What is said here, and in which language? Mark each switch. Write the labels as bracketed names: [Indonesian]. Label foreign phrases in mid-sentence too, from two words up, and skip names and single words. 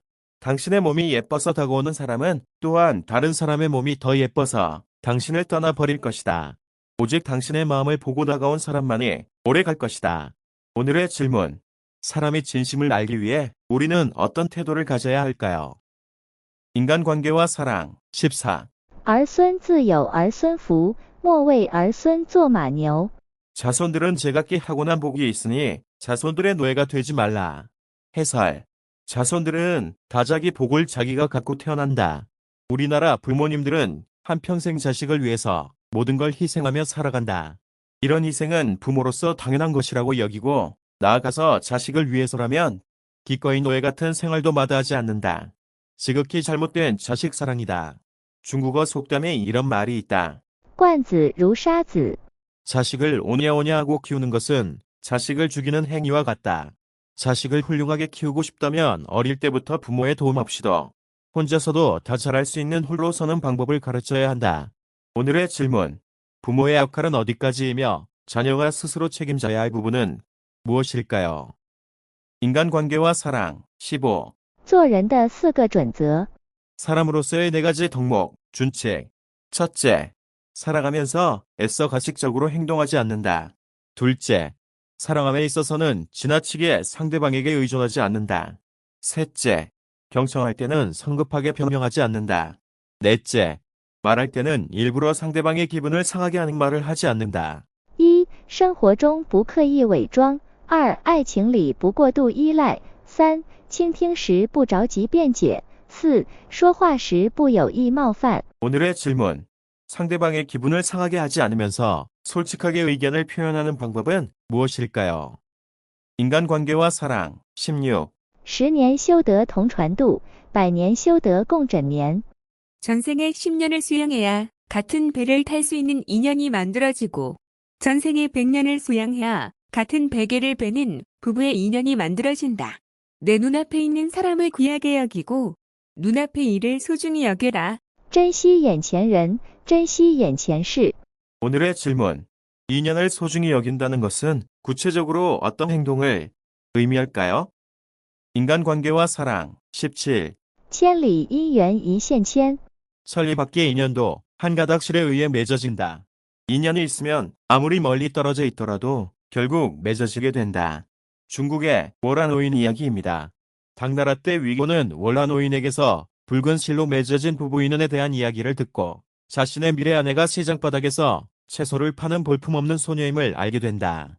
[Korean] 당신의 몸이 예뻐서 다가오는 사람은 또한 다른 사람의 몸이 더 예뻐서 당신을 떠나버릴 것이다. 오직 당신의 마음을 보고 다가온 사람만이 오래 갈 것이다. 오늘의 질문. 사람의 진심을 알기 위해 우리는 어떤 태도를 가져야 할까요? 인간관계와 사랑 14. [Chinese] 儿孙自有儿孙福，莫为儿孙做马牛。 [Korean] 자손들은 제각기 타고난 복이 있으니 자손들의 노예가 되지 말라. 해설. 자손들은 다 자기 복을 자기가 갖고 태어난다. 우리나라 부모님들은 한평생 자식을 위해서 모든 걸 희생하며 살아간다. 이런 희생은 부모로서 당연한 것이라고 여기고 나아가서 자식을 위해서라면 기꺼이 노예 같은 생활도 마다하지 않는다. 지극히 잘못된 자식 사랑이다. 중국어 속담에 이런 말이 있다. [Chinese] 惯子如杀子。 [Korean] 자식을 오냐오냐 하고 키우는 것은 자식을 죽이는 행위와 같다. 자식을 훌륭하게 키우고 싶다면 어릴 때부터 부모의 도움 없이도 혼자서도 다 잘할 수 있는 홀로 서는 방법을 가르쳐야 한다. 오늘의 질문. 부모의 역할은 어디까지이며 자녀가 스스로 책임져야 할 부분은 무엇일까요? 인간관계와 사랑 15. [Chinese] 做人的4个准则。 [Korean] 사람으로서의 4가지 덕목, 준칙. 첫째, 살아가면서 애써 가식적으로 행동하지 않는다. 둘째, 사랑함에 있어서는 지나치게 상대방에게 의존하지 않는다. 셋째, 경청할 때는 성급하게 변명하지 않는다. 넷째, 말할 때는 일부러 상대방의 기분을 상하게 하는 말을 하지 않는다. 1. [Chinese] 生活中不刻意伪装。2. 爱情里不过度依赖。3. 倾听时不着急辩解。4. 说话时不有意冒犯。 [Korean] 오늘의 질문. 상대방의 기분을 상하게 하지 않으면서 솔직하게 의견을 표현하는 방법은 무엇일까요? 인간관계와 사랑 16. [Chinese] 10 年修得同船渡，100年修得共枕眠。 [Korean] 전생에 10년을 수양해야 같은 배를 탈 수 있는 인연이 만들어지고 전생에 100년을 수양해야 같은 베개를 베는 부부의 인연이 만들어진다. 내 눈앞에 있는 사람을 귀하게 여기고 눈앞의 일을 소중히 여겨라. [Chinese] 珍惜眼前人，珍惜眼前事。 [Korean] 오늘의 질문. 인연을 소중히 여긴다는 것은 구체적으로 어떤 행동을 의미할까요? 인간관계와 사랑 17. [Chinese] 千里姻缘一线牵。 [Korean] 천리 밖의 인연도 한 가닥실에 의해 맺어진다. 인연이 있으면 아무리 멀리 떨어져 있더라도 결국 맺어지게 된다. 중국의 월화노인 이야기입니다. 당나라 때 위고는 월화노인에게서 붉은 실로 맺어진 부부 인연에 대한 이야기를 듣고 자신의 미래 아내가 시장바닥에서 채소를 파는 볼품없는 소녀임을 알게 된다.